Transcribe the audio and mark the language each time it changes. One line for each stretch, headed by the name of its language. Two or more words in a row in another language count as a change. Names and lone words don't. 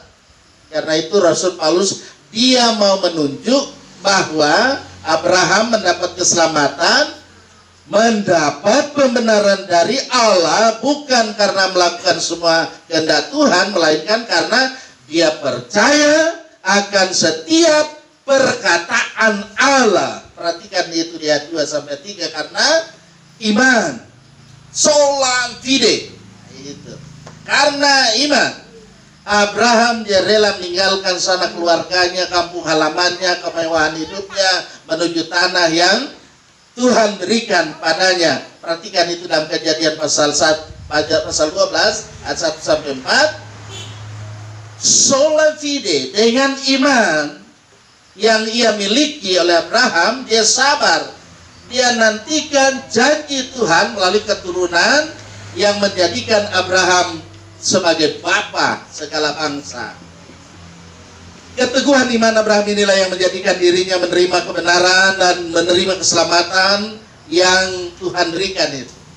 Indonesian: Karena itu Rasul Paulus dia mau menunjuk bahwa Abraham mendapat keselamatan, mendapat pembenaran dari Allah bukan karena melakukan semua kehendak Tuhan, melainkan karena dia percaya akan setiap perkataan Allah. Perhatikan itu di ayat 2-3, karena iman,
Latin: sola fide.
Indonesian: Itu. Karena iman Abraham dia rela meninggalkan sana keluarganya, kampung halamannya, kemewahan hidupnya menuju tanah yang Tuhan berikan padanya. Perhatikan itu dalam Kejadian pasal 12 ayat 1-4.
Latin: Sola fide,
Indonesian: dengan iman yang ia miliki oleh Abraham, dia sabar. Dia nantikan janji Tuhan melalui keturunan yang menjadikan Abraham sebagai bapa segala bangsa. Keteguhan iman Abraham inilah yang menjadikan dirinya menerima kebenaran dan menerima keselamatan yang Tuhan berikan itu.